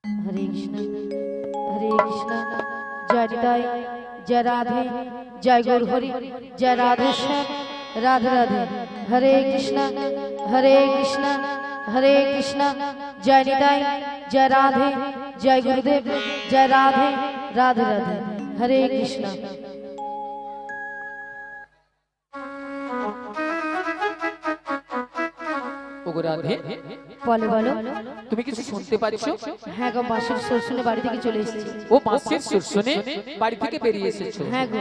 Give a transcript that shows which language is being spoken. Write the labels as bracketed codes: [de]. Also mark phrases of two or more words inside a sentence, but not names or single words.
[bn] हरे कृष्ण जय हृदय जय राधे जय गौर हरि जय राधे श्याम राधे राधे हरे कृष्ण जय हृदय जय राधे जय गुरुदेव जय राधे राधे राधे हरे कृष्ण। ওগো রাধে বলো বলো তুমি কিছু শুনতে পাচ্ছ? হ্যাঁ গো, বাঁশির সুর শুনে বাড়ি থেকে চলে এসেছি। ও বাঁশির সুর শুনে বাড়ি থেকে বেরিয়ে এসেছো? হ্যাঁ গো।